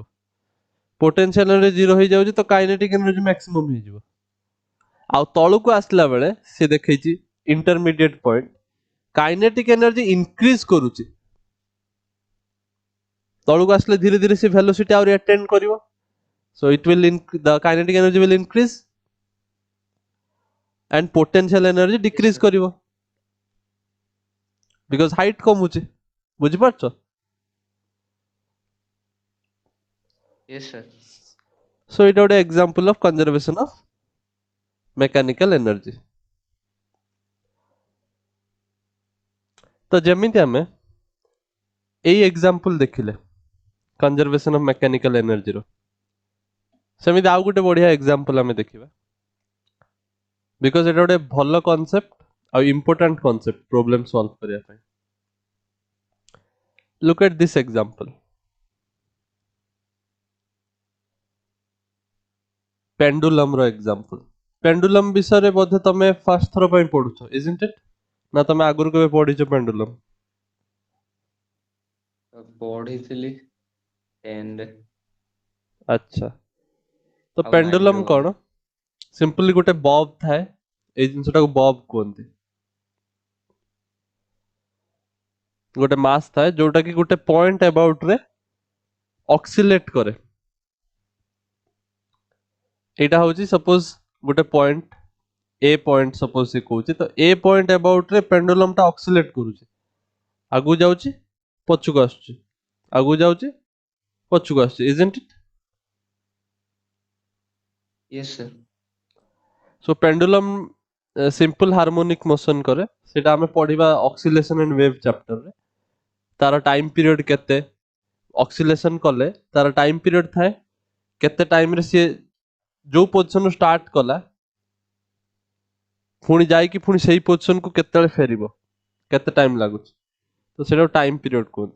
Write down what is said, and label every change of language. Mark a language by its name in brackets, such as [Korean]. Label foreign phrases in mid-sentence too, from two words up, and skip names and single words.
[English] potential energy [Odia] 0 ହେଇଯାଉଛି ତ [English] kinetic energy maximum [Odia] ହେଇଯିବ। ଆଉ ତଳକୁ ଆସିଲା ବେଳେ ସେ ଦେଖେଇଛି [English] intermediate point, kinetic energy increase [Odia] କରୁଛି। ତଳକୁ ଆସିଲେ ଧୀରେ ଧୀରେ ସେ ଭେଲୋସିଟି ଆହୁରି ଆଟେଣ୍ଡ କରିବ, [English] so it will the kinetic energy will increase and potential energy Yes, decrease sir. [Odia] କରିବ [English] because height [Odia] କମୁଛି। ବୁଝିପାରୁଛ? [English] Yes, sir. so [Odia] ଏଇଟା ଗୋଟେ [English] example of conservation of mechanical energy। [Odia] ତ ଯେମିତି ଆମେ ଏଇ example ଦେଖିଲେ [English] conservation of mechanical energy [Odia] ର, ସେମିତି ଆଉ ଗୋଟେ ବଢିଆ example ଆମେ ଦେଖିବା because ଏଇଟା ଗୋଟେ ଭଲ concept ଆଉ [English] important concept problem solve [Odia] କରିବା ପାଇଁ। [English] look at this example, pendulum [Odia] ର example। pendulum ବିଷୟରେ ବୋଧେ ତମେ ଫାର୍ଷ୍ଟ ଥର ପାଇଁ ପଢୁଛ [English] isn't it? [Odia] ନା ତମେ ଆଗରୁ କେବେ ପଢିଛ pendulum? ପଢିଥିଲି 10 ରେ। ଆଚ୍ଛା, ତ ଆଉ 9 pendulum ରେ ବୋଧେ। କଣ? ସିମ୍ପଲି ଗୋଟେ ବବ୍ ଥାଏ, ଏଇ ଜିନିଷଟାକୁ ବବ୍ କୁହନ୍ତି। ଗୋଟେ ମାସ୍ ଥାଏ ଯୋଉଟା କି ଗୋଟେ [English] point about [Odia] ରେ ଅକ୍ସିଲେଟ୍ କରେ। ଏଇଟା ହଉଛି ସପୋଜ ଗୋଟେ [English] point A point suppose [Odia] ସେ କହୁଛି, ତ [English] A point about [Odia] ରେ ପେଣ୍ଡୁଲମ ଟା ଅକ୍ସିଲେଟ୍ କରୁଛି, ଆଗକୁ ଯାଉଛି ପଛକୁ ଆସୁଛି, ଆଗକୁ ଯାଉଛି ପଛକୁ ଆସୁଛି, [English] isn't it? Yes, sir. so pendulum simple harmonic motion [Odia] କରେ, ସେଟା ଆମେ ପଢିବା [English] oscillation and wave [Odia] ଚାପ୍ଟରରେ। ତାର [English] time period [Odia] କେତେ, ଅକ୍ସିଲେସନ କଲେ ତାର [English] time period [Odia] ଥାଏ, କେତେ ଟାଇମ ରେ ସିଏ ଯୋଉ ପୋଜିସନରୁ ଷ୍ଟାର୍ଟ କଲା ପୁଣି ଯାଇକି ପୁଣି ସେଇ ପୋଜିସନକୁ କେତେବେଳେ ଫେରିବ, କେତେ ଟାଇମ ଲାଗୁଛି, ତ ସେଇଟାକୁ [English] time period [Odia] କୁହନ୍ତି।